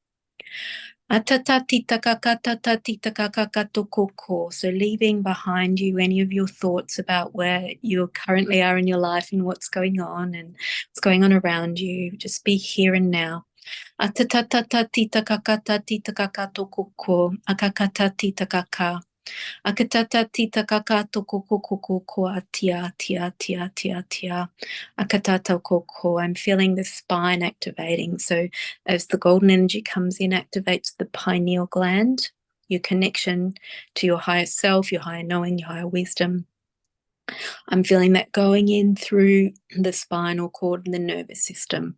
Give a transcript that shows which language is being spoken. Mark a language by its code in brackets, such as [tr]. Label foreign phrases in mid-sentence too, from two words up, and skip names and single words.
[en] So leaving behind you any of your thoughts about where you currently are in your life and what's going on around you. Just be here and now. Akatata tita kakato koko koko ko tia tia tia tia tia. Akatata koko. I'm feeling the spine activating. So as the golden energy comes in, activates the pineal gland, your connection to your higher self, your higher knowing, your higher wisdom. I'm feeling that going in through the spinal cord and the nervous system.